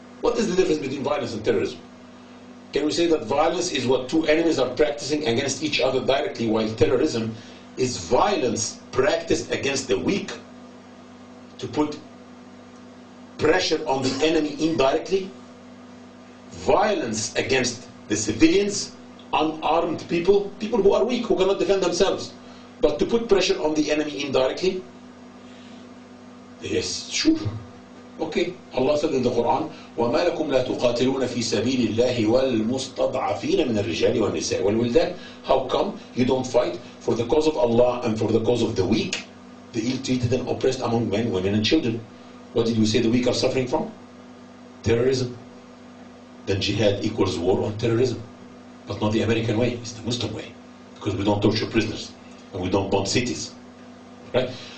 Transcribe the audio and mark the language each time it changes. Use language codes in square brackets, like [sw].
[en] What is the difference between violence and terrorism? Can we say that violence is what two enemies are practicing against each other directly, while terrorism is violence practiced against the weak to put pressure on the enemy indirectly? Violence against the civilians, unarmed people, people who are weak, who cannot defend themselves, but to put pressure on the enemy indirectly? Yes, sure. Okay, Allah said in the Quran, [ar] وَمَا لَكُمْ لَا تُقَاتِلُونَ فِي سَبِيلِ اللَّهِ وَالْمُسْتَضْعَفِينَ مِنَ الرِّجَالِ وَالنِّسَاءِ وَالْوِلْدَانِ. [en] How come you don't fight for the cause of Allah and for the cause of the weak, the ill-treated and oppressed among men, women and children? What did we say the weak are suffering from? Terrorism. Then jihad equals war on terrorism. But not the American way, it's the Muslim way. Because we don't torture prisoners and we don't bomb cities. Right?